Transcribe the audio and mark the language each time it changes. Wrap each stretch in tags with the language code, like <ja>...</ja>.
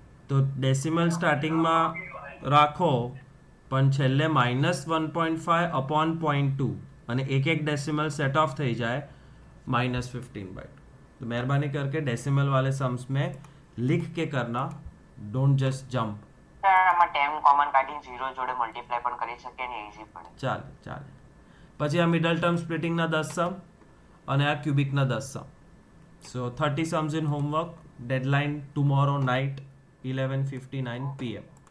<gu>તો ડેસિમલ સ્ટાર્ટિંગમાં રાખો પણ છેલ્લે -1.5 અપોન 0.2 અને એક એક डेसिमल सेट ऑफ થઈ જાય -15/2.</gu> <hi>तो मेहरबानी करके डेसिमल वाले सम्स में लिख के करना,</hi> <en>Don't just jump.</en> <gu>આમાં 10 કોમન કાઢીને 0 જોડે મલ્ટીપ્લાય પણ કરી શકીએ ને ઈઝી પડે. ચાલે. પછી આ મિડલ ટર્મ સ્પ્લિટિંગના 10 સમ અને આ ક્યુબિકના 10 સમ.</gu> <en>So 30 sums in homework. Deadline tomorrow night 11:59 PM.</en>